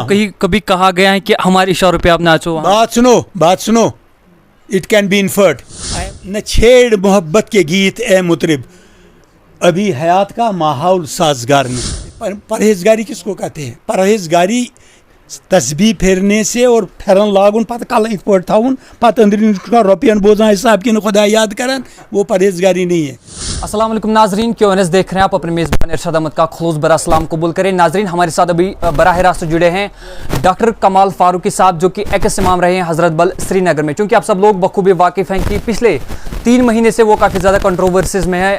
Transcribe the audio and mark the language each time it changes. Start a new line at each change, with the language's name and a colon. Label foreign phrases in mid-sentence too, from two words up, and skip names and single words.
Hindi: कहीं कभी कहा गया है कि हमारे इशारों पे आप नाचो? बात सुनो.
English: it can be inferred.
Hindi: न छेड़ मोहब्बत के गीत ए मुतरिब, अभी हयात का माहौल साजगार नहीं. परहेजगारी किसको कहते हैं? परहेजगारी तस्बीह फेरने से और
Kashmiri: फेरन लागुन पत कल इत पट थवन पत अंदर रुपयन बोजान हिसाब कि खुदा याद करन,
Hindi: वो परहेजगारी नहीं है. अस्सलाम वालेकुम नाजरीन, QNS देख रहे हैं आप. अपने मेज़बान इरशाद अहमद का खुलूस बरा सलाम कबूल करें. नाजरीन, हमारे साथ अभी बराह रास्त जुड़े हैं डॉक्टर कमाल फारूकी साहब, जो कि एक्स इमाम रहे हैं हज़रत बल श्रीनगर में. क्योंकि आप सब लोग बखूबी वाकिफ़ हैं कि पिछले 3 महीने से वो काफ़ी ज़्यादा कंट्रोवर्सीज में है.